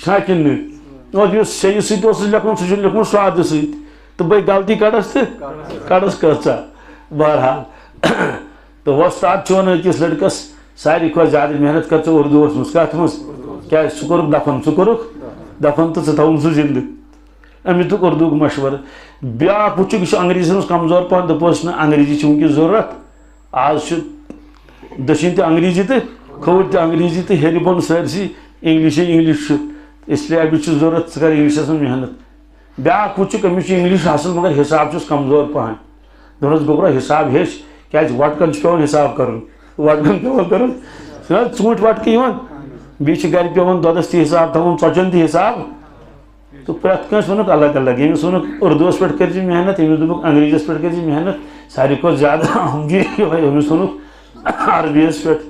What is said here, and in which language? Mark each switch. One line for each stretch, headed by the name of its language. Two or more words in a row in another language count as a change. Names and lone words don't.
Kashmiri: چھا کِنہٕ نہٕ اور یُس سیٚیہِ سۭتۍ اوسُس لیکھُن سُہ چھُنہٕ لیکھُن سادٕ سۭتۍ تہٕ بٔے غلطی کڑس تہٕ کڑس کۭژاہ بہرحال تہٕ وۄستاد چھُ وَنان أکِس لڑکس ساروی کھۄتہٕ زیادٕ محنت کر ژٕ اردوٗوس منٛز کتھ منٛز کیٛازِ ژٕ کوٚرُکھ دفن ژٕ کوٚرُکھ دفن تہٕ ژٕ تھوُن سُہ زندٕ أمِس دیُتُکھ اردوٗک مشورٕ بیٛاکھ وٕچھُکھ یہِ چھُ انگریٖزی منٛز کمزور پہن دوٚپُس نہ انگریٖزی چھِ وٕنکٮ۪س ضروٗرت آز چھُ دٔچھِنۍ تہِ انگریٖزی تہٕ کھوٚوٕرۍ تہِ انگریٖزی تہٕ ہیٚرِ بۄن سٲرسٕے انگلِشے انگلِش چھُ
Urdu: اس لیے ابھی ضرورت
Kashmiri: ثہ کر انگلشس من محنت بیاکھ وچھ امس انگلش اصل مگر حساب چھس کمزور پہن دونس گوبرا حساب ہیچ کیاز وٹکن پیوان حساب کرن وٹکن پیوان کرن ژوٗنٛٹھۍ وٹکہٕ یِوان بیٚیہِ گھر پیوان دۄدس تہِ حساب تھاوُن ژۄچن تہِ حساب تو پرٛٮ۪تھ کٲنٛسہِ ووٚنُکھ الگ الگ ییٚمِس ووٚنُکھ اردوٗوس پٮ۪ٹھ کٔرۍزِ محنت ییٚمِس دوٚپُکھ انگریٖزیس پٮ۪ٹھ کٔرۍزِ محنت ساروی کھۄتہٕ زیادٕ اہم چیٖز یِہوے أمِس ووٚنُکھ عربیَس